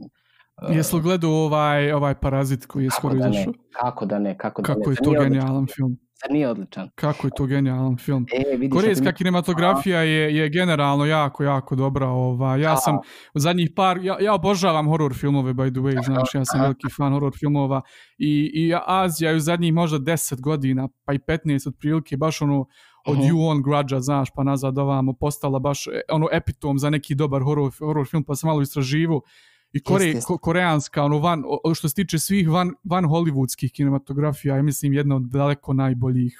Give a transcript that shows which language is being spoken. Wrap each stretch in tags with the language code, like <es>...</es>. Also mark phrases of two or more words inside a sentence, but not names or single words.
<bs>Jesi li gledao ovaj Parazit koji je skoro izašao? Kako da ne. Kako je to genijalan film? Nije odličan. Kako je to genijalan film. Korejska kinematografija je generalno jako, jako dobra. Ja sam u zadnjih ja obožavam horror filmove,</bs> <en>by the way,</en> <bs>znaš, ja sam veliki fan horror filmova i Azija je u zadnjih možda 10 godina, pa i 15 otprilike, baš od You On Grudge-a, znaš, pa nazad ovamo, postala baš epitom za neki dobar horror film, pa sam malo istraživao. I koreanska, što se tiče svih van hollywoodskih kinematografija, ja mislim jedna od daleko najboljih.</bs>